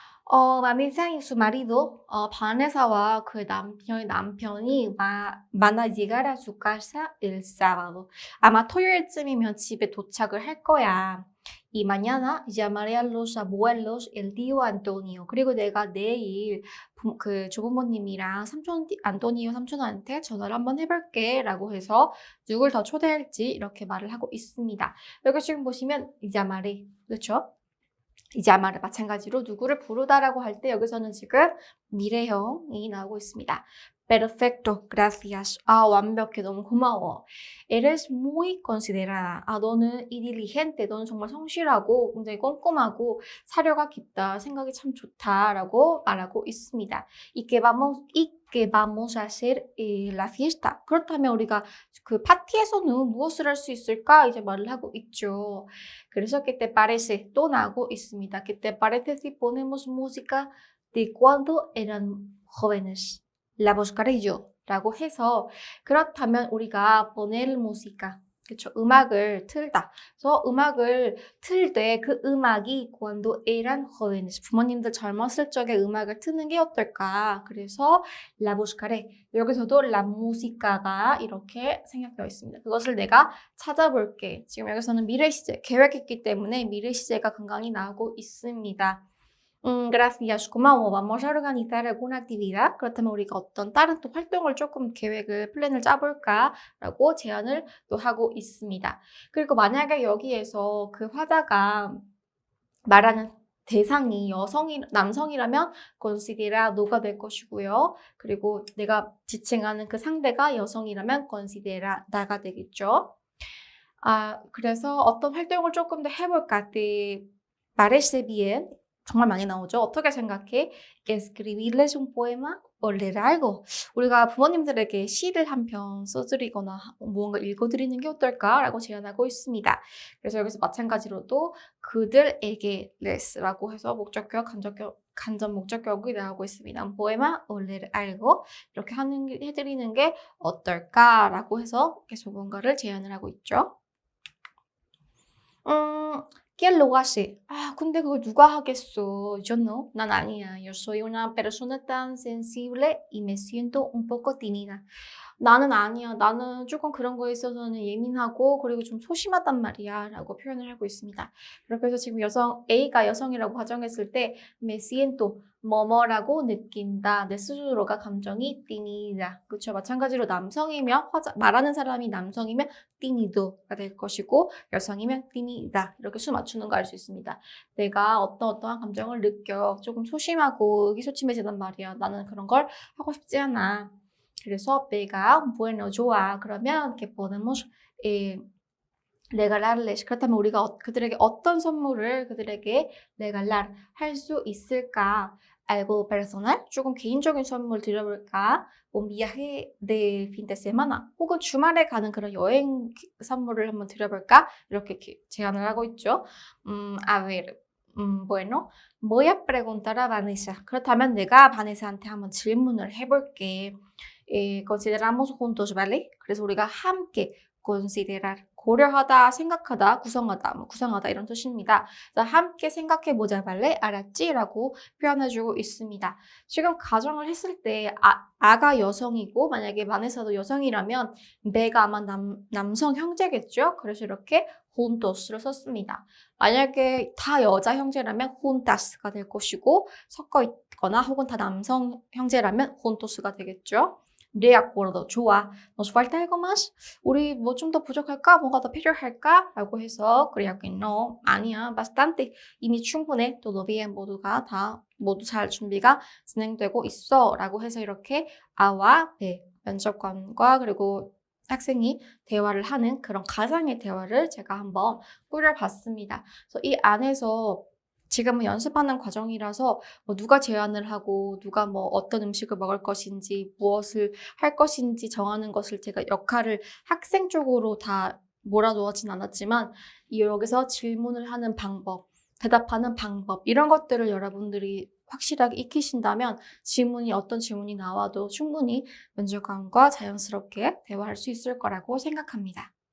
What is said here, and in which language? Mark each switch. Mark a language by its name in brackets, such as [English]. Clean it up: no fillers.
[Spanish] Vanessa y su marido, [Korean] 바네사와 그 남편이 [Spanish] van a llegar a su casa el sábado. [Korean] 아마 토요일쯤이면 집에 도착을 할 거야. [Spanish] Y mañana llamaré a los abuelos el tío Antonio. [Korean] 그리고 내가 내일 그 조부모님이랑 안토니오 삼촌한테 전화를 한번 해볼게 라고 해서 누굴 더 초대할지 이렇게 말을 하고 있습니다. 여기 지금 보시면 llamaré, 그렇죠? 이제 아마 마찬가지로 누구를 부르다라고 할 때 여기서는 지금 미래형이 나오고 있습니다. [Spanish] Perfecto, gracias. [Korean] 완벽해, 너무 고마워. [Spanish] Eres muy considerada. [Korean] 너는 [Spanish] y diligente, [Korean] 너는 정말 성실하고 굉장히 꼼꼼하고 사려가 깊다, 생각이 참 좋다라고 말하고 있습니다. [Spanish] Y que vamos a hacer la fiesta. [Korean] 그렇다면 우리가 그 파티에서는 무엇을 할 수 있을까? 이제 말을 하고 있죠. 그래서 que te parece 또 나오고 있습니다. [Spanish] Que te parece si ponemos música de cuando eran jóvenes. La buscaré yo [Korean] 라고 해서 그렇다면 우리가 [Spanish] poner música, [Korean] 그쵸? 음악을 틀다. 그래서 음악을 틀 때 그 음악이 [Spanish] cuando eran jóvenes, [Korean] 부모님들 젊었을 적에 음악을 트는 게 어떨까? 그래서 [Spanish] la buscaré. [Korean] 여기서도 la musica가 이렇게 생략되어 있습니다. 그것을 내가 찾아볼게. 지금 여기서는 미래 시제, 계획했기 때문에 미래 시제가 간간히 나오고 있습니다. gracias, 고마워. [Spanish] Vamos a organizar alguna actividad. [Korean] 그렇다면 우리가 어떤 다른 또 활동을 조금 계획을, 플랜을 짜볼까라고 제안을 또 하고 있습니다. 그리고 만약에 여기에서 그 화자가 말하는 대상이 남성이라면 considerado가 될 것이고요. 그리고 내가 지칭하는 그 상대가 여성이라면 considerada가 되겠죠. 그래서 어떤 활동을 조금 더 해볼까? [Spanish] Te parece bien? [Korean] 정말 많이 나오죠. 어떻게 생각해? [Spanish] Escribirles un poema o leer algo. [Korean] 우리가 부모님들에게 시를 한 편 써드리거나 무언가 읽어드리는 게 어떨까라고 제안하고 있습니다. 그래서 여기서 마찬가지로도 그들에게 les라고 해서 목적격, 간접 목적격이 나오고 있습니다. [Spanish] Un poema o leer algo [Korean] 이렇게 해드리는 게 어떨까라고 해서 계속 뭔가를 제안을 하고 있죠. [Spanish] ¿Quién lo hace? [Korean] 근데 그걸 누가 하겠어? [Spanish] Yo no. [Korean] 난 아니야. [Spanish] Yo soy una persona tan sensible y me siento un poco tímida. [Korean] 나는 아니야. 나는 조금 그런 거에 있어서는 예민하고 그리고 좀 소심하단 말이야. 라고 표현을 하고 있습니다. 그렇게 해서 지금 A가 여성이라고 가정했을 때 [Spanish] me siento [Korean] 뭐뭐라고 느낀다. 내 스스로가 감정이 tímida. 그렇죠. 마찬가지로 남성이면 말하는 사람이 남성이면 tímido가 될 것이고 여성이면 tímida. 이렇게 수 맞추는 거 알 수 있습니다. 내가 어떠한 감정을 느껴. 조금 소심하고 의기소침해지단 말이야. 나는 그런 걸 하고 싶지 않아. 그래서 내가 bueno 좋아. 그러면 [Spanish] que podemos regalarles. [Korean] 그렇다면 우리가 그들에게 어떤 선물을 그들에게 regalar 할 수 있을까? [Spanish] algo personal, [Korean] 조금 개인적인 선물 드려볼까? [Spanish] un viaje de fin de semana, [Korean] 혹은 주말에 가는 그런 여행 선물을 한번 드려볼까? 이렇게 제안을 하고 있죠. [Spanish] A ver, bueno, voy a preguntar a Vanessa. [Korean] 그렇다면 내가 바네사한테 한번 질문을 해볼게. [Spanish] consideramos juntos, ¿vale? [Korean] 그래서 우리가 함께 considerar, 고려하다, 생각하다, 구상하다 이런 뜻입니다. 그래서 함께 생각해보자, ¿vale? 알았지? 라고 표현해주고 있습니다. 지금 가정을 했을 때 아가 여성이고 만약에 바네사도 여성이라면 배가 아마 남성 형제겠죠? 그래서 이렇게 juntos를 썼습니다. 만약에 다 여자 형제라면 juntas가 될 것이고 섞어 있거나 혹은 다 남성 형제라면 juntos가 되겠죠. [Spanish] De acuerdo, [Korean] 좋아. [Spanish] Nos falta algo más? [Korean] 우리 뭐 좀 더 부족할까? 뭐가 더 필요할까? 라고 해서 [Spanish] creo que no, [Korean] 아니야, bastante. 이미 충분해. [Spanish] todo bien, [Korean] 모두 잘 준비가 진행되고 있어. 라고 해서 이렇게 아와 배, 면접관과 그리고 학생이 대화를 하는 그런 가상의 대화를 제가 한번 꾸려봤습니다. 그래서 이 안에서 지금은 연습하는 과정이라서 뭐 누가 제안을 하고 누가 뭐 어떤 음식을 먹을 것인지 무엇을 할 것인지 정하는 것을 제가 역할을 학생 쪽으로 다 몰아놓진 않았지만 여기서 질문을 하는 방법, 대답하는 방법 이런 것들을 여러분들이 확실하게 익히신다면 어떤 질문이 나와도 충분히 면접관과 자연스럽게 대화할 수 있을 거라고 생각합니다.